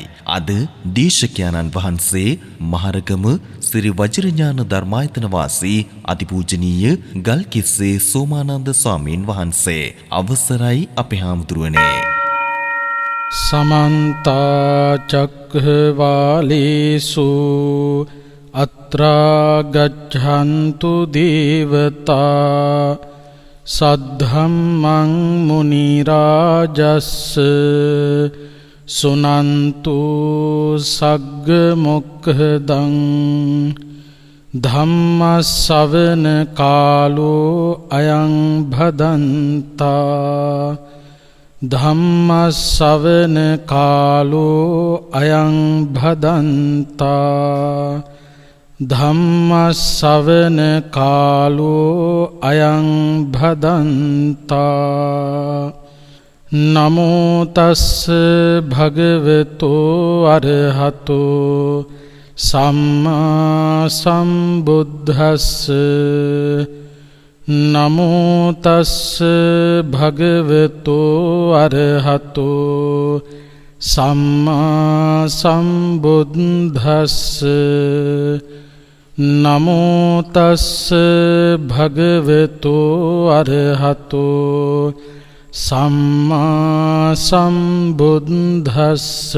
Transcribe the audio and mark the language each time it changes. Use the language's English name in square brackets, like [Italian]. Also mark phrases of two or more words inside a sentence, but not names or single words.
[Sinhala] අද දේශකයන්න් වහන්සේ මහරගම ශ්‍රී වජිරඥාන ධර්මායතන වාසී අතිපූජනීය ගල්කිස්සේ සෝමානන්ද ස්වාමීන් වහන්සේ. අවසරයි අපේ හාමුදුරුවනේ. [Pali] समन्ता चक्रवालेषु अत्रा गच्छन्तु देवता सद्धम्मं मुनिराजस्स सुनन्तु सग्गमुक्खदं धम्मश्रवण कालो अयं भदन्ता ධම්මස්සවන කාලෝ අයං භදන්තා ධම්මස්සවන කාලෝ අයං භදන්තා නමෝ තස්ස භගවතෝ අරහතෝ සම්මා සම්බුද්දස්ස නමෝ තස්ස භගවතෝ අරහතෝ සම්මා සම්බුද්දස්ස නමෝ තස්ස භගවතු අරහතෝ සම්මා සම්බුද්දස්ස